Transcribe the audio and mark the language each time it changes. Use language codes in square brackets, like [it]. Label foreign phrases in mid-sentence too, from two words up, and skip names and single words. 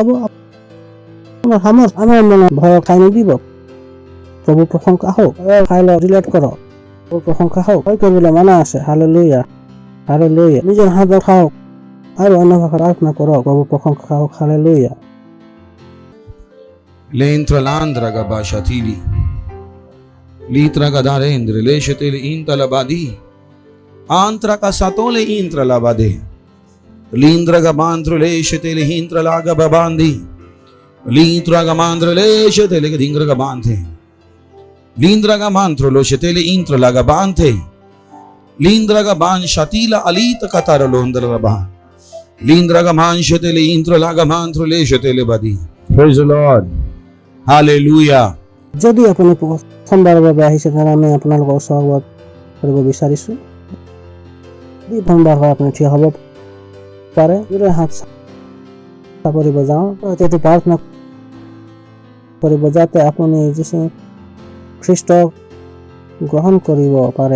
[as] আপোনাৰ সামৰ্থ্য। আমাৰ মনত ভয়ক ঠাই নিদিব। প্ৰভু প্ৰশংসা হওক। ফাইল ডিলিট কৰক। প্ৰভু প্ৰশংসা হওক। ভয় কৰিবলৈ মানা আছে। হালেলুয়া, হালেলুয়া। নিজৰ হাত উঠাওক আৰু অন্য ভাষাত প্ৰাৰ্থনা কৰক। প্ৰভু প্ৰশংসা হওক, হালেলুয়া। Lentra landra gabashatili. Litra gadarendre leshetel intalabadi. Antra kasatole intralabade. Lindra gabandro leshetel intralagababandi. Litra gamandro leshetel gedingra gabante. Lindra gamantro leshetel intralagabante. Lindra gaban shatila alita kataralondraba. Lindra gaman shetel intralagamantro leshetel badi. [en] Praise the Lord. Hallelujah. [as] যদি আপুনি প্ৰথমবাৰৰ বাবে আহিছে তেনে আমি আপোনালোকক স্বাগত কৰিব বিচাৰিছো। যদি প্ৰথমবাৰ হয় আপুনি থিয় হ'ব পাৰে। যদি হাত কৰিব যাওঁ তেতিয়া প্ৰাৰ্থনা কৰিব যাতে আপুনি যীশু খ্ৰীষ্টক গ্ৰহণ কৰিব পাৰে।